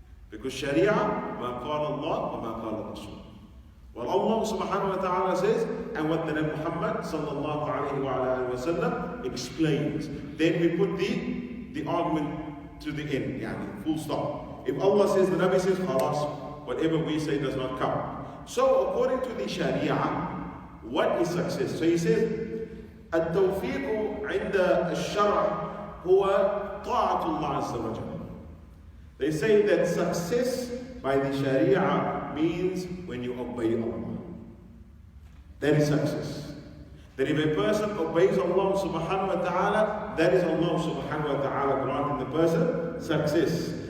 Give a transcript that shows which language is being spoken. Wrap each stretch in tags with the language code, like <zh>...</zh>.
<en>Because Sharia,</en> <ar>ma qala Allah wa ma qala Rasul.</ar> <en>Well, Allah subhanahu wa ta'ala says, and what the Nabi Muhammad sallallahu alayhi wa sallam explains. Then we put the argument to the end, yani, full stop. If Allah says, the Nabi says, khalas, whatever we say does not count. So according to the Sharia, what is success?</en> <ar>So he says, التوفيق عند الشرع هو طاعة الله عز وجل.</ar> <en>They say that success by the Sharia means when you obey Allah. That is success. That if a person obeys Allah subhanahu wa ta'ala, that is Allah subhanahu wa ta'ala granting the person success.</en>